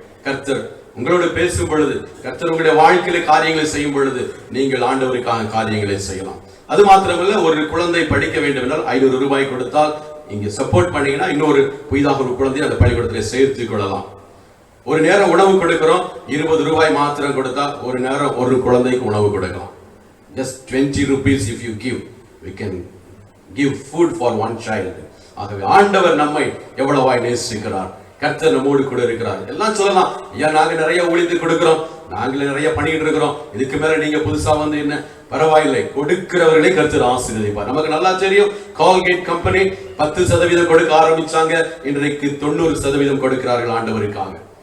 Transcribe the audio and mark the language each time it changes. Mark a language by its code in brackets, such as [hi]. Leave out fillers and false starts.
[ta] கர்த்தர் உங்களோடு பேசும் பொழுது, கர்த்தர் உங்களுடைய வாழ்க்கையில காரியங்களை செய்யும் பொழுது நீங்கள் ஆண்டவருக்காக காரியங்களை செய்யலாம். அது மாத்திரமல்ல, ஒரு குழந்தை படிக்க வேண்டும் என்றால் 500 ரூபாய் கொடுத்தால் இங்க சப்போர்ட் பண்ணீங்கன்னா இன்னொரு புதிதாக ஒரு குழந்தையை அந்த பள்ளிக்கூடத்தில் சேர்த்துக் கொள்ளலாம். ஒரு நேரம் உணவு கொடுக்கிறோம், 20 ரூபாய் மாத்திரம் கொடுத்தா ஒரு நேரம் ஒரு குழந்தைக்கு உணவு கொடுக்கலாம். [en] Just 20 rupees if you give, we can give food for one child. [ta] ஆகவே ஆண்டவர் நம்மை எவ்வளவாய் நேசிக்கிறார். கர்த்தர் நம்மோடு கூட இருக்கிறார். எல்லாம் சொல்லலாம், ஏன் நாங்க நிறைய ஊழியத்தை கொடுக்கிறோம், நாங்களே நிறைய பண்ணிட்டு இருக்கிறோம், இதுக்கு மேல நீங்க புதுசா வந்து என்ன, பரவாயில்லை, கொடுக்கிறவர்களே கர்த்தர் ஆசீர்வதிப்பார். நமக்கு நல்லா தெரியும், கால்கேட் கம்பெனி 10% கொடுக்க ஆரம்பிச்சாங்க, இன்றைக்கு 90% கொடுக்கிறார்கள் ஆண்டவருக்காக.